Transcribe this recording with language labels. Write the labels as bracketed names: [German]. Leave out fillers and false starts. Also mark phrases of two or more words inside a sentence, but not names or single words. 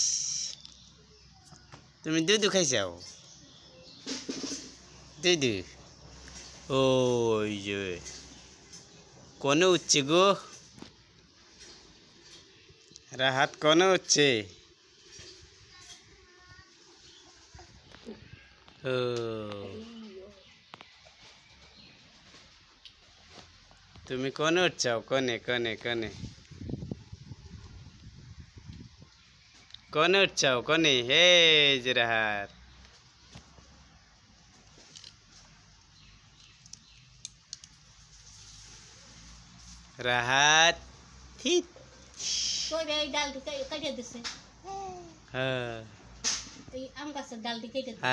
[Bangla] তুমি দুধু খাইছাও দুধু ওই যে কোনে উঠছে গো রাহাত কোনে উঠছে ও তুমি কোনে উঠছাও কোনে কোনে কোনে কোনে উঠছাও কোনে হে যে রাহাত রাহাত ঠিক এই ডালটি কেটে দিছে হ্যাঁ এই আম গাছের ডালটি কেটে দিছে